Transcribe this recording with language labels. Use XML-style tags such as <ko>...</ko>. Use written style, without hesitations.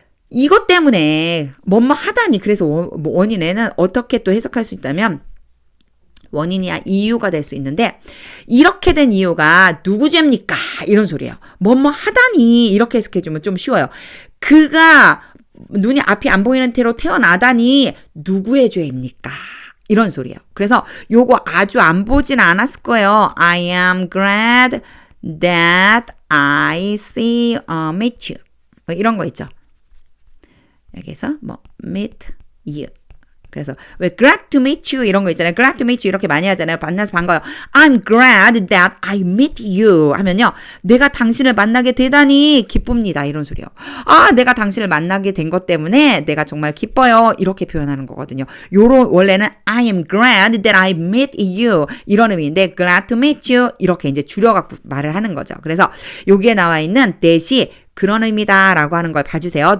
<ko>이것 때문에 뭐뭐 하다니 그래서 원인에는 어떻게 또 해석할 수 있다면 원인이야 이유가 될 수 있는데 이렇게 된 이유가 누구 죄입니까? 이런 소리예요. 뭐뭐 하다니 이렇게 해석해주면 좀 쉬워요. 그가 눈이 앞이 안 보이는 채로 태어나다니 누구의 죄입니까? 이런 소리예요. 그래서 요거 아주 안 보진 않았을 거예요.</ko> <en>I am glad that I see meet you.</en> <ko>뭐 이런 거 있죠. 여기서 뭐</ko> <en>meet you.</en> <ko>그래서 왜</ko> <en>glad to meet you</en> <ko>이런 거 있잖아요.</ko> <en>glad to meet you</en> <ko>이렇게 많이 하잖아요. 만나서 반가워요.</ko> <en>I'm glad that I meet you</en> <ko>하면요. 내가 당신을 만나게 대단히 기쁩니다. 이런 소리요. 내가 당신을 만나게 된 것 때문에 내가 정말 기뻐요. 이렇게 표현하는 거거든요. 요런 원래는</ko> <en>I am glad that I meet you</en> <ko>이런 의미인데</ko> <en>glad to meet you</en> <ko>이렇게 이제 줄여갖고 말을 하는 거죠. 그래서 여기에 나와 있는 that이 그런 의미다라고 하는 걸 봐주세요.</ko>